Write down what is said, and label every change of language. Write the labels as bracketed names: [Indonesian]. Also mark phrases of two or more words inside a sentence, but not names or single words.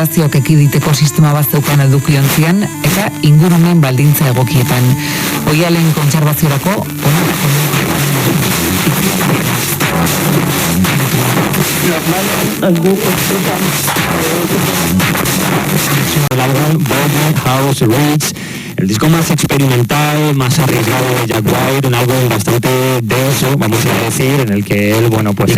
[Basque] instalazioak ekiditeko sistema bat zeukan edukiontzian eta ingurumen baldintza egokietan. Oihalen kontserbaziorako [Spanish] el álbum Border House Reach, el disco más experimental, más arriesgado de Jack White, un álbum bastante denso, vamos a decir, en el que él, bueno, pues...